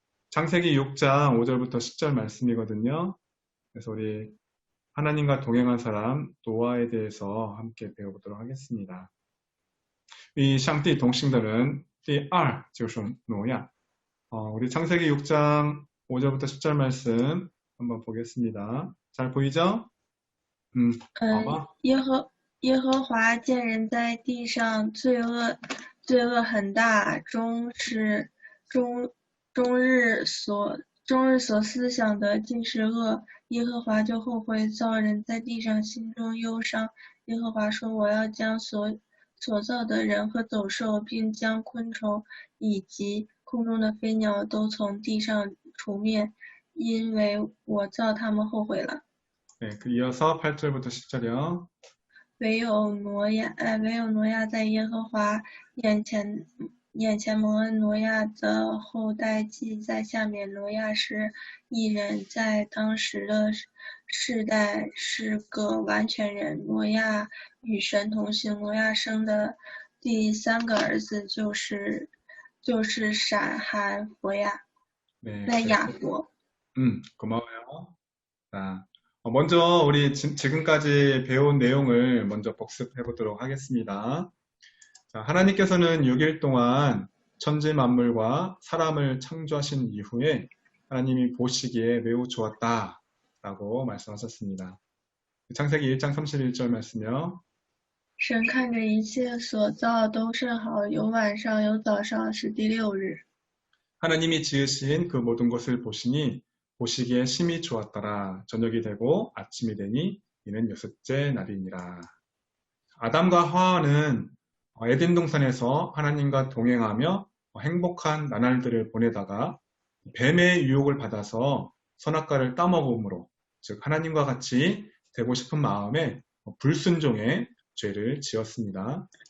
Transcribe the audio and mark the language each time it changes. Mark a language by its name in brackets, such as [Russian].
[Korean] 창세기 6장 5절부터 10절 말씀이거든요. 그래서 우리 하나님과 동행한 사람 노아에 대해서 함께 배워보도록 하겠습니다. [Chinese] 上帝同行的人第二就是挪亚. [Korean] 우리 창세기 6장 5절부터 10절 말씀 한번 보겠습니다. 잘 보이죠? [Chinese] 好吗? 耶和华见人在地上罪恶很大，终日所思想的尽是恶。耶和华就后悔造人在地上，心中忧伤。耶和华说：“我要将所造的人和走兽，并将昆虫以及空中的飞鸟都从地上除灭，因为我造他们后悔了。” [Korean] 네, 이어서 8절부터 10절이요. [Chinese] 唯有挪亚在耶和华眼前蒙恩。挪亚的后代记在下面。挪亚是义人，在当时的世代是个完全人。挪亚与神同行。挪亚生的第三个儿子就是闪、含、佛亚， 在雅佛。 [Korean] 고마워요. 자, 먼저 우리 지금까지 배운 내용을 먼저 복습해 보도록 하겠습니다. 자, 하나님께서는 6일 동안 천지 만물과 사람을 창조하신 이후에 하나님이 보시기에 매우 좋았다라고 말씀하셨습니다. 창세기 1장 31절 말씀이요. [Chinese] 神看着一切所造都甚好，有晚上有早上，是第六日。 [Korean] 하나님이 지으신 그 모든 것을 보시니 보시기에 심히 좋았더라. 저녁이 되고 아침이 되니 이는 여섯째 날이니라. 아담과 하와는 에덴 동산에서 하나님과 동행하며 행복한 나날들을 보내다가 뱀의 유혹을 받아서 선악과를 따먹음으로, 즉 하나님과 같이 되고 싶은 마음에 불순종의 죄를 지었습니다.